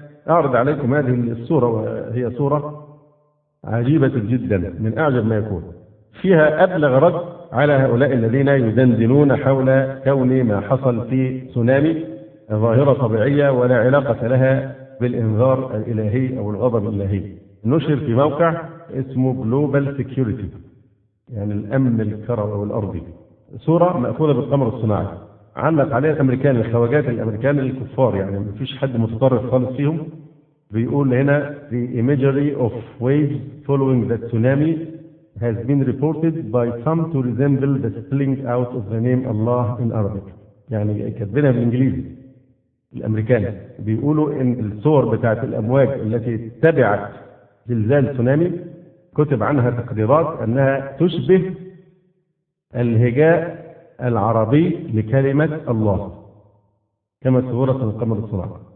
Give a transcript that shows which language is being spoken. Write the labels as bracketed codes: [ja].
[ar] أعرض عليكم هذه الصورة، وهي صورة عجيبة جدا من أعجب ما يكون، فيها أبلغ رد على هؤلاء الذين يدندنون حول كون ما حصل في تسونامي ظاهرة طبيعية ولا علاقة لها بالإنذار الإلهي أو الغضب الإلهي. نشر في موقع اسمه Global Security، يعني الأمن الكروي أو الأرضي، صورة مأخوذة بالقمر الصناعي، علق عليها الأمريكان، الخواجات الأمريكان الكفار، يعني ما فيش حد متطرف خالص فيهم. [en] بيقول هنا The imagery of waves following the tsunami has been reported by some to resemble the spilling out of the name Allah in Arabic. [ar] يعني كاتبينها بالإنجليزي الأمريكان، بيقولوا إن الصور بتاعت الأمواج التي تبعت زلزال تسونامي كتب عنها تقديرات أنها تشبه الهجاء العربي لكلمة الله كما صورت من القمر الصناعي.